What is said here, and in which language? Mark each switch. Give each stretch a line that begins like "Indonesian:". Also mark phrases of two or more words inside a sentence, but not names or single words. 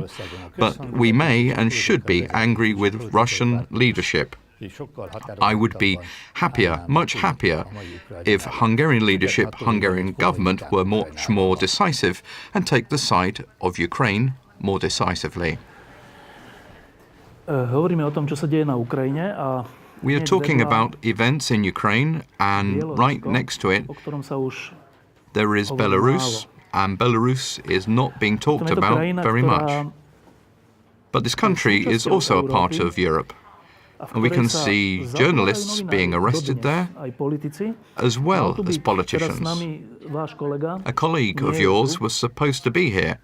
English: But we may and should be angry with Russian leadership. I would be happier, much happier, if Hungarian leadership, Hungarian government were much more decisive and take the side of Ukraine more decisively.
Slovak: Hovoríme o tom, čo sa deje na Ukrajine a
English: We are talking about events in Ukraine, and right next to it
Slovak: o ktorom sa už
English: there is Belarus, and Belarus is not being talked about very much. But this country is also a part of Europe, and we can see journalists being arrested there, as well as politicians. A colleague of yours was supposed to be here.